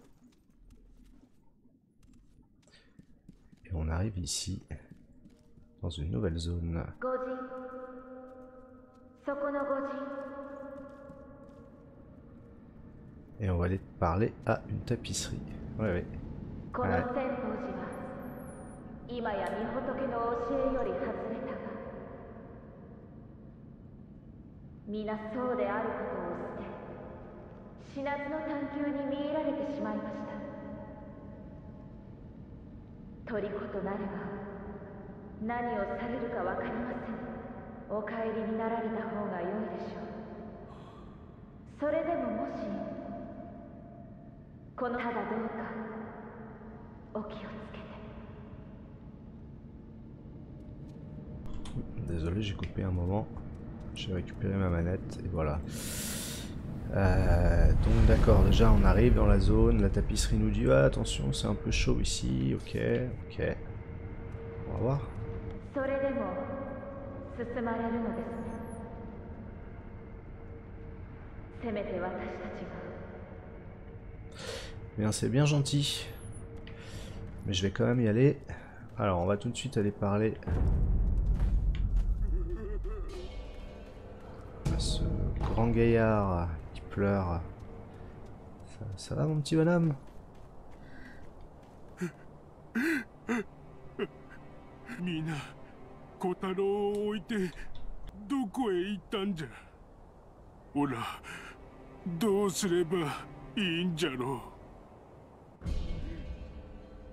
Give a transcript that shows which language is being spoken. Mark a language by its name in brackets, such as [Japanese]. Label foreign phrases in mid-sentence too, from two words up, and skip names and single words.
[French] Et on arrive ici, dans une nouvelle zone. Et on va aller parler à une tapisserie. Ouais. [Japanese] この千宝寺は今や御仏の教えより外れたが皆そうであることを捨て死なずの探求に魅入られてしまいました虜となれば何をされるか分かりません。お帰りになられた方が良いでしょう。それでももしこのただどうかお気をつけて。 [French] Désolé, j'ai coupé un moment. J'ai récupéré ma manette et voilà. Donc d'accord, déjà on arrive dans la zone. La tapisserie nous dit ah, attention, c'est un peu chaud ici. Ok, ok. On va voir. [Japanese] それでも進まれるのですね。せめて私たちが。 [French] Bien, c'est bien gentil. Mais je vais quand même y aller. Alors, on va tout de suite aller parler à ce grand gaillard qui pleure. Ça va, mon petit bonhomme? [Japanese] みんな小太郎を置いてどこへ行ったんじゃ。おらどうすればいいんじゃろう。